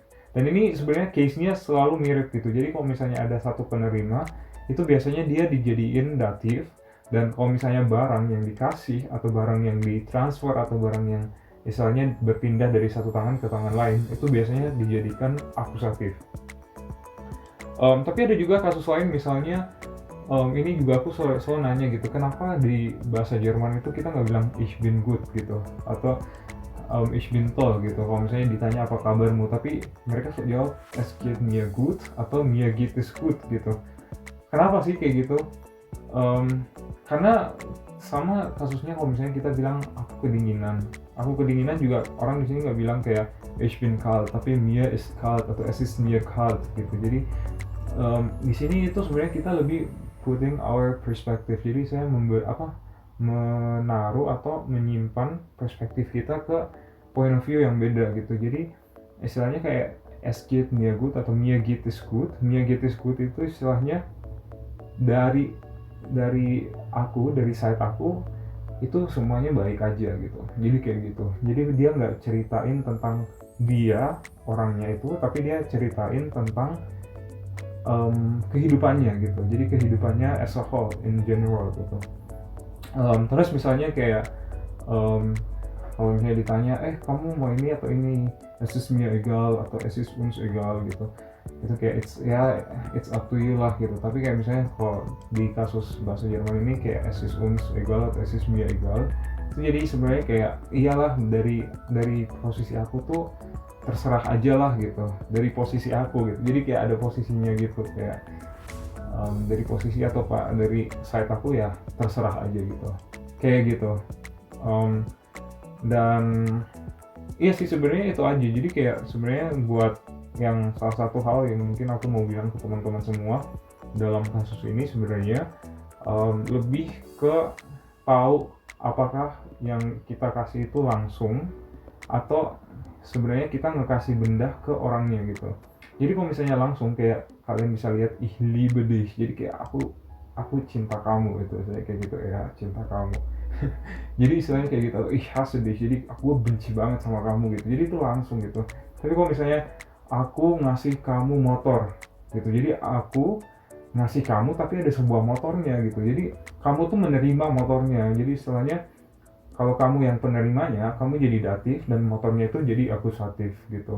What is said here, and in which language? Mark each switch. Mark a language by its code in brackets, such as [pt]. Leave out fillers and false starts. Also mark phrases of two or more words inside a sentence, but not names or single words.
[id] Dan ini sebenarnya case-nya selalu mirip gitu. Jadi kalau misalnya ada satu penerima, itu biasanya dia dijadiin datif, dan kalau misalnya barang yang dikasih atau barang yang ditransfer atau barang yang misalnya berpindah dari satu tangan ke tangan lain, itu biasanya dijadikan akusatif. Tapi ada juga kasus lain, misalnya ini juga aku selalu nanya gitu, kenapa di bahasa Jerman itu kita nggak bilang [de] ich bin gut [id] gitu, atau [de] ich bin toll [id] gitu. Kalau misalnya ditanya apa kabarmu, tapi mereka selalu jawab [de] es geht mir gut [id] atau [de] mir geht es gut [id] gitu. Kenapa sih kayak gitu? Karena sama kasusnya kalau misalnya kita bilang aku kedinginan juga orang di sini nggak bilang kayak [de] ich bin kalt, [id] tapi [de] mir ist kalt [id] atau [de] es ist mir kalt [id] gitu. Jadi di sini itu sebenarnya kita lebih [en] putting our perspective. [id] Jadi saya menaruh atau menyimpan perspektif kita ke [en] point of view [id] yang beda gitu. Jadi istilahnya kayak [de] es geht mir gut atau mir geht es gut. Mir geht es gut [id] itu istilahnya dari aku, dari side aku itu semuanya baik aja gitu. Jadi kayak gitu. Jadi dia nggak ceritain tentang dia orangnya itu, tapi dia ceritain tentang kehidupannya gitu. Jadi kehidupannya [en] as a whole, in general [id] gitu. Terus misalnya kayak kalau misalnya ditanya, kamu mau ini atau ini, [de] es ist mir egal atau es ist uns egal gitu. [id] Itu kayak [en] it's up to you [id] lah gitu. Tapi kayak misalnya kalau di kasus bahasa Jerman ini kayak [de] es ist uns egal [id] atau [de] es ist mir egal, [id] itu jadi sebenarnya kayak iyalah, dari posisi aku tuh terserah aja lah gitu, dari posisi aku gitu. Jadi kayak ada posisinya gitu, kayak dari posisi atau dari side aku ya terserah aja gitu, kayak gitu. Dan iya sih sebenarnya itu aja. Jadi kayak sebenarnya buat yang salah satu hal yang mungkin aku mau bilang ke teman-teman semua dalam kasus ini sebenarnya lebih ke tahu apakah yang kita kasih itu langsung atau sebenarnya kita ngekasih benda ke orangnya gitu. Jadi kalau misalnya langsung, kayak kalian bisa lihat [de] ich liebe dich, [id] jadi kayak aku cinta kamu gitu, saya kayak gitu ya, cinta kamu. Jadi istilahnya kayak gitu, [de] ich hasse dich, [id] jadi aku benci banget sama kamu gitu. Jadi itu langsung gitu. Tapi kalau misalnya aku ngasih kamu motor gitu, jadi aku ngasih kamu tapi ada sebuah motornya gitu, jadi kamu tuh menerima motornya. Jadi istilahnya kalau kamu yang penerimanya, kamu jadi datif dan motornya itu jadi akusatif gitu.